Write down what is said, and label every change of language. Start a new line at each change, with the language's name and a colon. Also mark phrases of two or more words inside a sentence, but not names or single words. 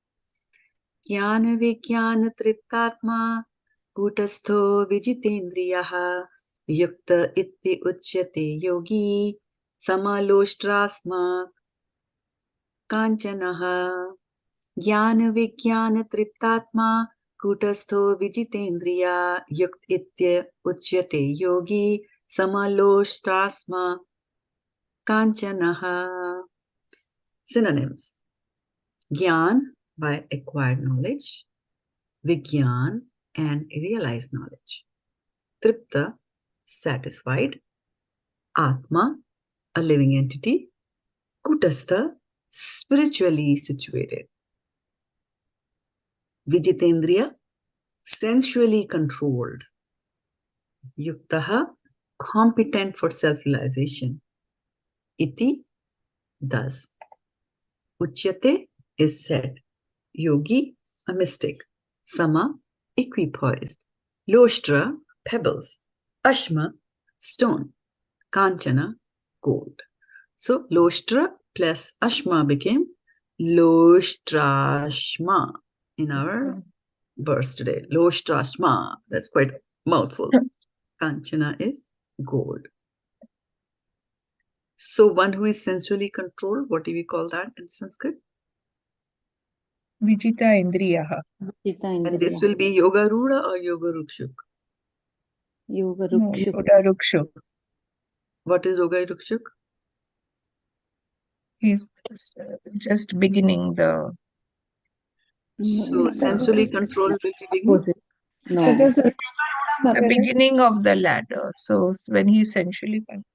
Sanskrit: jñāna-vijñāna-tṛptātmā kūṭa-stho vijitendriyaḥ yukta ucyate yogī sama-loṣṭrāśma-kāñcanaḥ jñāna-vijñāna-tṛptātmā kūṭa-stho vijitendriyaḥ yukta ucyate yogī sama-loṣṭrāśma-kāñcanaḥ.
English: Synonyms. Jnān, by acquired knowledge. Vijñān, and realized knowledge. Tṛpta, satisfied. Ātmā, a living entity. Kūṭa-stho, spiritually situated. Vijitendriyaḥ, sensually controlled. Yuktaḥ, competent for self-realization. Iti, thus. Ucyate is said. Yogī, a mystic. Sama, equipoised. Loṣṭra, pebbles. Aśma, stone. Kāñcana, gold. So loṣṭra plus aśma became loṣṭrāśma in our verse today. Loṣṭrāśma, that's quite a mouthful. Kāñcana is gold. So one who is sensually controlled, what do we call that in Sanskrit?
Sanskrit: Vijita-indriyaḥ.
English: And this will be
Sanskrit: Yoga Ruda
English: or
Sanskrit: Yoga Rukshuk? Yoga Rukshuk. Yoga Rukshuk.
English: What is
Sanskrit: Yoga Rukshuk?
English: He's just beginning the. So sensually controlled will be beginning? No. It is The beginning of the ladder. So when he's sensually